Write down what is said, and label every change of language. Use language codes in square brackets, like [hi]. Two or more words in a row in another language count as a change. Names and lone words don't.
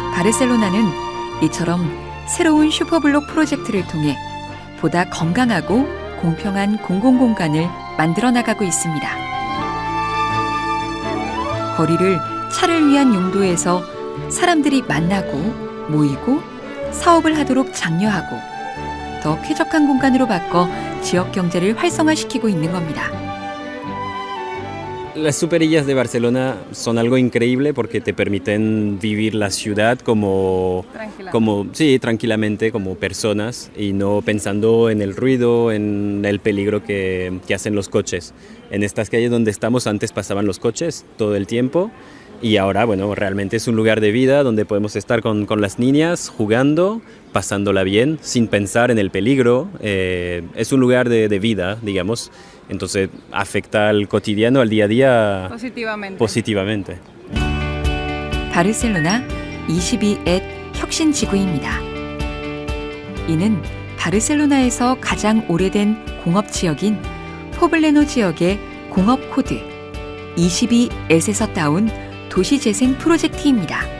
[ko] 바르셀로나는 이처럼 새로운 슈퍼블록 프로젝트를 통해 보다 건강하고 공평한 공공공간을 만들어 나가고 있습니다. 거리를 차를 위한 용도에서 사람들이 만나고 모이고 사업을 하도록 장려하고 더 쾌적한 공간으로 바꿔 지역 경제를 활성화시키고 있는 겁니다. [es] Las superillas de Barcelona son algo increíble porque te permiten vivir la ciudad sí, tranquilamente como personas y no pensando en el ruido, en el peligro que hacen los coches. En estas calles donde estamos antes pasaban los coches todo el tiempo y ahora, bueno, realmente es un lugar de vida donde podemos estar con las niñas jugando, pasándola bien, sin pensar en el peligro. Es un lugar de vida, digamos. Entonces afecta al cotidiano, al día a día positivamente. [ko] 바르셀로나 22앳 혁신지구입니다. 이는 바르셀로나에서 가장 오래된 공업지역인 포블레노 지역의 공업 코드 22앳에서 따온 도시재생 프로젝트입니다.